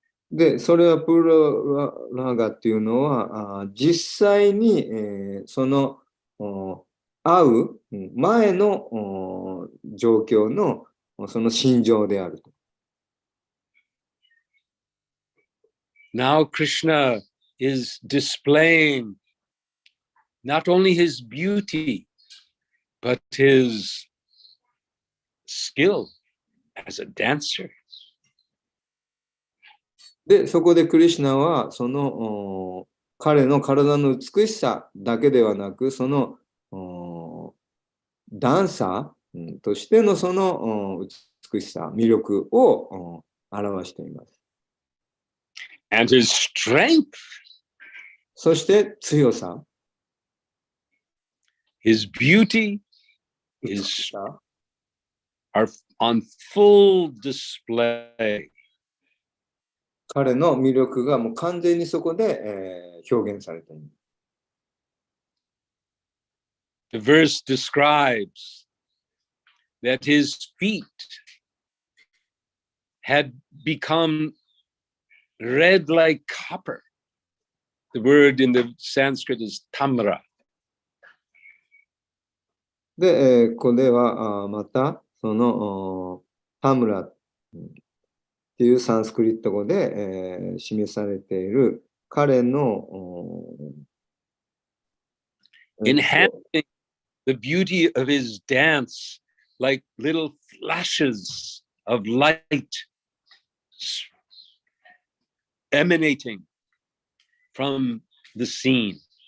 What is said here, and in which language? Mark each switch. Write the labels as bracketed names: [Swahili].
[Japanese] で、それはプーララガっていうのは、実際に、その会う前の状況のその心情であると。 [English] Now Krishna is displaying not only his beauty, but his skill as a dancer. [Japanese] で、そこでクリシュナは、その彼の体の美しさだけではなく、そのダンサーとしてのその美しさ、魅力を表しています。 [English] And his strength. [Japanese] そして強さ。 [English] His beauty are on full display. [Japanese] 彼の魅力がもう完全にそこで、表現されています。 [English] The verse describes that his feet had become red like copper. The word in the Sanskrit is tamra. [Japanese] で、ここではまたそのタムラっていうサンスクリット語で、示されている彼の [English] enhancing the beauty of his dance like little flashes of light emanating from the scene.